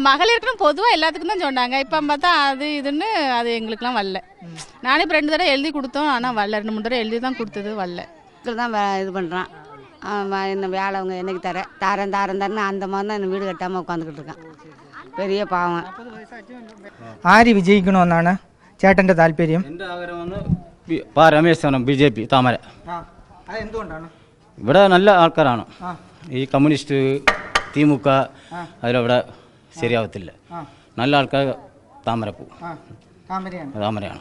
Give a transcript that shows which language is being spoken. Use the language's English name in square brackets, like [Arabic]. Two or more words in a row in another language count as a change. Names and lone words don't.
[Tamil] மகளிருக்குன்னு பொதுவாக எல்லாத்துக்கும் தான் சொன்னாங்க. இப்போ பார்த்தா அது இதுன்னு அது எங்களுக்குலாம் வரல. நானே இப்போ 2 தடவை எழுதி கொடுத்தோம், ஆனால் வரல. 2-3 தடவை எழுதி தான் கொடுத்தது, வரல. தான் இது பண்ணுறான். இந்த வேலை அவங்க என்னைக்கு தாரேன்னு அந்த மாதிரி தான் இந்த வீடு கட்டாமல் உட்காந்துக்கிட்டு இருக்கான். [Malayalam] பெரிய പാവം. ആര് വിജയിക്കണമെന്നാണ് ചേട്ടൻ്റെ താല്പര്യം? എൻ്റെ ആഗ്രഹം വന്ന് രമേശ് ചേട്ടൻ BJP താമര. അതെന്തുകൊണ്ടാണ്? ഇവിടെ നല്ല ആൾക്കാരാണ്. ഈ കമ്മ്യൂണിസ്റ്റ് തിമുക അതിലവിടെ ശരിയാവത്തില്ല. നല്ല ആൾക്കാർ താമര പോകും. താമരയാണ്.